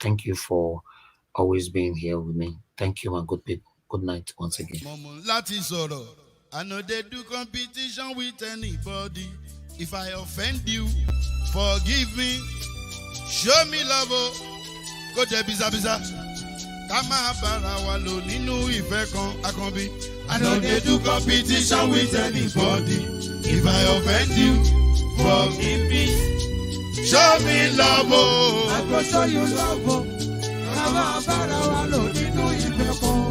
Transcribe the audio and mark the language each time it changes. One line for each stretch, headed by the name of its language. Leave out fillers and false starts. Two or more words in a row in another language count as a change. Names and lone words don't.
English: Thank you for always being here with me. Thank you, my good people. Good night once again. I know they do competition with anybody. If I offend you, forgive me. Show me love, go to biza.
Yoruba: Kama bara walo ninu ife kan akanbi.
English: I know they do competition with anybody. If I offend you, forgive me. Show me love, I go show you love.
Yoruba: Kama bara walo ninu ife kan.